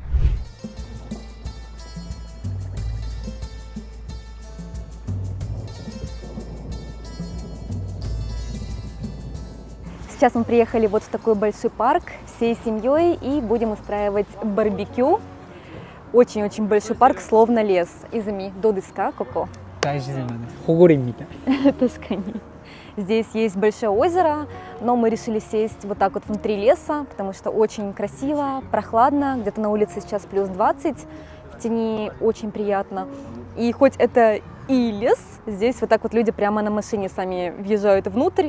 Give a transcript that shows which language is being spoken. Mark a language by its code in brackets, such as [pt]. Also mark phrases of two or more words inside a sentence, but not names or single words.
[ru] Сейчас мы приехали вот в такой большой парк всей семьей и будем устраивать барбекю. Очень-очень большой парк, словно лес. [ja] Изами、どうですか、ここ. 大自然だね。保護林みたい。 [ru] Тоскани. Здесь есть большое озеро, но мы решили сесть вот так вот внутри леса, потому что очень красиво, прохладно. Где-то на улице сейчас плюс 20, в тени очень приятно. И хоть это и лес, здесь вот так вот люди прямо на машине сами въезжают внутрь.